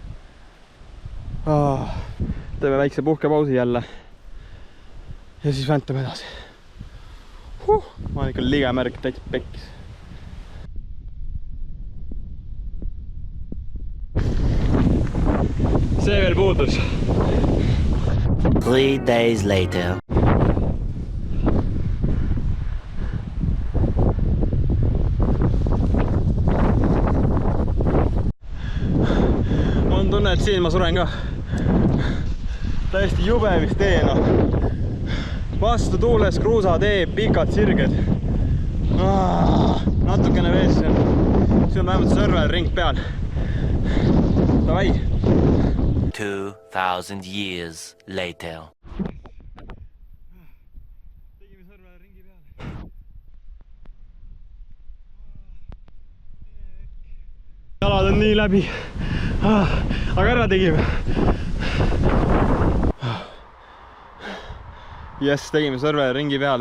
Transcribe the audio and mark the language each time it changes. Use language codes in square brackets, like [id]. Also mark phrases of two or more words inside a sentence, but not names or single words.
[et] Teeme väikse puhkepausi jälle ja siis väntame edasi. Ma olen ikka liiga märg, täitsa pekkis. See veel puudus. [en] 3 days later. [et] On tunne, et siin ma suren ka. Täiesti jube vist tee, noh. Vastu tuules kruusatee, pikad sirged. Natukene vees, siin on vähemalt Sõrvel ring peal. Davai! [en] 2000 years later. [et] Tegime Sõrve ringi peale. Jalad on nii läbi. Aga ära tegime. Jess, tegime Sõrve ringi peale.